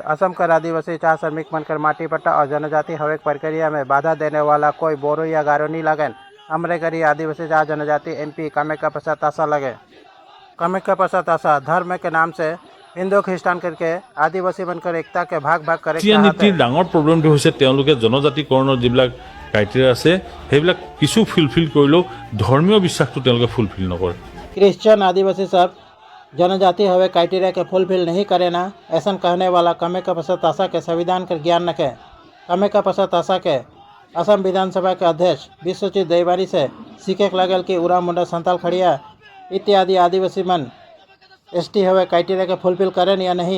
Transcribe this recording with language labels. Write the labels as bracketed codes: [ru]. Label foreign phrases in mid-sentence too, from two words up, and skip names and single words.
[sck] असम का आदिवासी चाह श्रमिक बनकर माटी पट्टा और जनजाति हवेक प्रक्रिया में बाधा देने वाला कोई बोरो या गारो नहीं लगन। हमरे करी आदिवासी चाह जनजाति MP कामाख्या प्रसाद तासा लगे। कामाख्या प्रसाद तासा धर्म के नाम से हिंदू ख्रिस्टान करके आदिवासी बनकर एकता के भाग भाग करे [as] নীতিৰ ডাঙৰ প্ৰব্লেমটো হৈছে তেওঁলোকে জনজাতিকৰণৰ যিবিলাক ক্ৰাইটেৰিয়া আছে সেইবিলাক কিছু ফুলফিল কৰিলেও ধৰ্মীয় বিশ্বাসটো তেওঁলোকে ফুলফিল নকৰে। [sck] क्रिश्चियन आदिवासी सब जनजाति हवे क्राइटेरिया के फुलफिल नहीं करे ना, ऐसा कहने वाला कामाख्या प्रसाद तासा के संविधान का ज्ञान रखे। कामाख्या प्रसाद तासा के असम विधानसभा के अध्यक्ष विश्वजीत देवारी से सीखे लगल कि उरा मुंडा संताल खड़िया इत्यादि आदिवासी मन ST हवे क्राइटेरिया के फुलफिल करें या नहीं।